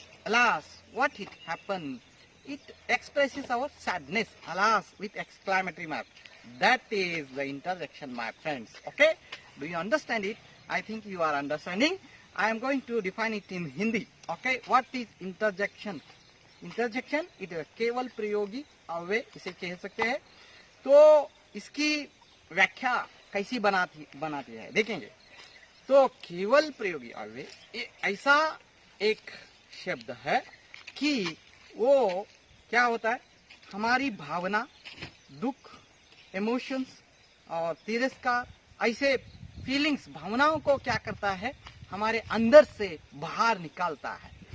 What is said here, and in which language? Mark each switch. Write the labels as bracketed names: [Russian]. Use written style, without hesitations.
[English] Alas, what it happened? It expresses our sadness, alas, with exclamatory mark. That is the interjection, my friends. Okay? Do you understand it? I think you are understanding. I am going to define it in Hindi. Okay? What is interjection? Interjection, it is [Hindi] केवल प्रयोगी अव्यय, इसे कह सकते हैं. तो इसकी व्याख्या कैसी बनाती है देखेंगे. तो केवल प्रयोगी अव्यय ऐसा एक शब्द है कि वो क्या होता है, हमारी भावना, दुख, इमोशंस और तिरस्कार, ऐसे फीलिंग्स, भावनाओं को क्या करता है, हमारे अंदर से बाहर निकालता है.